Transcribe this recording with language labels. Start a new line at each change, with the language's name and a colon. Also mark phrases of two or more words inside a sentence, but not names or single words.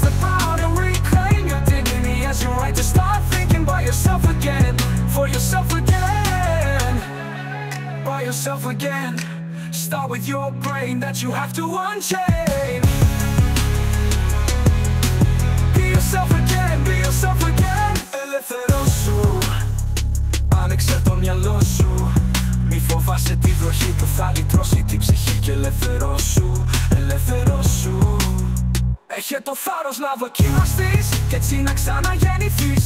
English: The power to reclaim your dignity as your right to start thinking by yourself again. For yourself again, by yourself again. Start with your brain that you have to unchain. Be yourself again, be yourself again.
Greek: Ελεύθερος σου, άνοιξε το μυαλό σου. Μη φοβάσαι τη βροχή που θα λυτρώσει την ψυχή. Και ελεύθερος σου, ελεύθερος σου. Έχε το θάρρος να δοκιμαστείς κι έτσι να ξαναγεννηθείς.